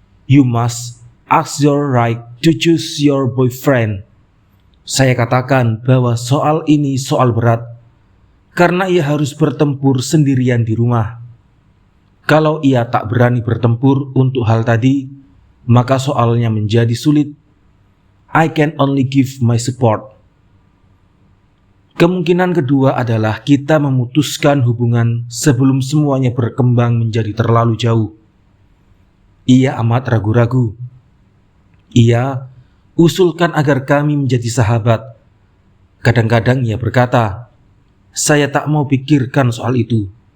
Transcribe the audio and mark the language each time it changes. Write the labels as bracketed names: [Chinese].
[English] You must ask your right to choose your boyfriend. [Indonesian] Saya katakan bahwa soal ini soal berat, karena ia harus bertempur sendirian di rumah. Kalau ia tak berani bertempur untuk hal tadi, maka soalnya menjadi sulit. [English] I can only give my support. [Indonesian] Kemungkinan kedua adalah kita memutuskan hubungan sebelum semuanya berkembang menjadi terlalu jauh. Ia amat ragu-ragu. Ia usulkan agar kami menjadi sahabat. Kadang-kadang ia berkata, "Saya tak mau pikirkan soal itu."